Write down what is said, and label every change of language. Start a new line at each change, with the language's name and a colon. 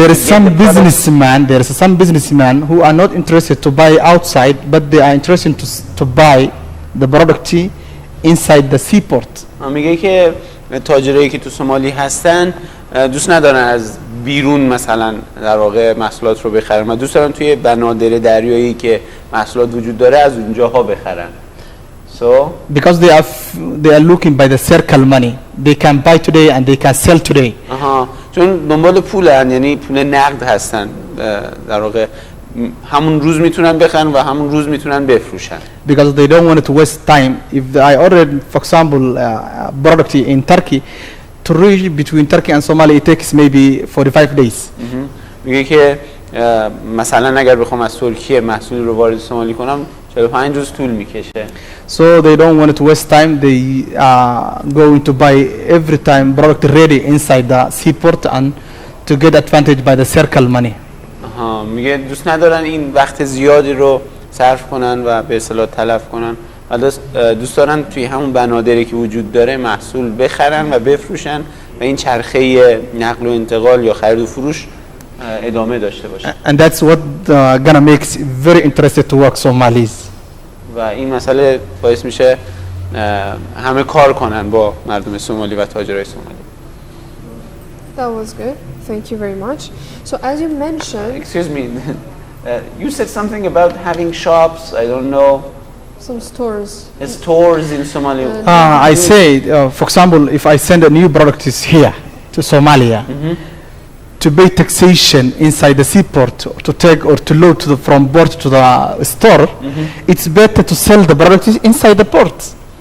English: there is some businessmen who are not interested to buy outside, but they are interested to buy the product inside the seaport.
Persian: میگه که تاجرایی که تو سومالی هستن دوست ندارن از بیرون مثلا در واقع محصولات رو بخرن و دوست دارن توی بنادر دریایی که محصولات وجود داره از اونجاها بخرن.
English: So because they are looking by the circle money, they can buy today and they can sell today.
Persian: چون دنبال پولن، یعنی پول نقد هستن، در واقع همون روز میتونن بخرن و همون روز میتونن بفروشن.
English: Because they don't want to waste time. If I ordered, for example, product in Turkey, to reach between Turkey and Somalia it takes maybe 45 days.
Persian: میگه که مثلا اگر بخوام از ترکیه محصولی رو وارد سومالی کنم 45 روز طول میکشه.
English: So they don't want to waste time. They are going to buy every time product ready inside the seaport and to get advantage by the circle money.
Persian: میگه دوست ندارن این وقت زیادی رو صرف کنن و به اصطلاح تلف کنن و دوست دارن توی همون بنادری که وجود داره محصول بخرن و بفروشن و این چرخه نقل و انتقال یا خرید و فروش ادامه داشته باشه.
English: And that's what gonna make it very interested to work Somalis.
Persian: و این مسئله باعث میشه همه کار کنن با مردم سومالی و تاجرای سومالی.
English: That was good. Thank you very much. So as you mentioned, Excuse me, you said something about having shops, I don't know, some stores. stores in Somalia. I say, for example, if I send a new product is here to Somalia, to pay taxation inside the seaport, to take or to load from port to the store, it's better to sell the product inside the port.